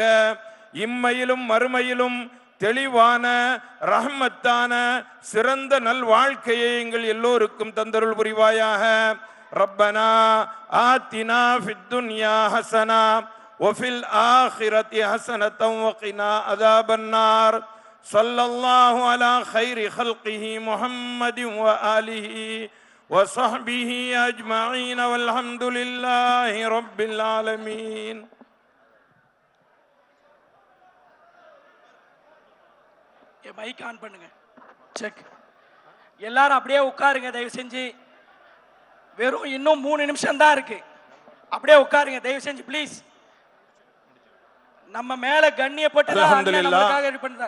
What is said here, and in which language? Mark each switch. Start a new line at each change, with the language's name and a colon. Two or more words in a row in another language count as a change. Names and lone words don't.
Tamil: இம்மையிலும் மறுமையிலும் தெளிவான ரஹ்மத்தான சிறந்த நல் வாழ்க்கையை எங்கள் எல்லோருக்கும் தந்தருள் புரிவாயாக.
Arabic: ربنا آتنا في الدنيا حسنة وفي الآخرة حسنة وقنا عذاب النار. صلى الله على خير خلقه محمد وآله وصحبه أجمعين والحمد لله رب العالمين.
English: mic on
Tamil: பண்ணுங்க. செக். எல்லாரும் அப்படியே உட்காருங்க தயவு செஞ்சு. வெறும் இன்னும் 3 நிமிஷம் தான் இருக்கு. அப்படியே உட்காருங்க தயவு செஞ்சு ப்ளீஸ். நம்ம மேல கண்ணியப்பட்டு நமக்காக இது பண்ணார்.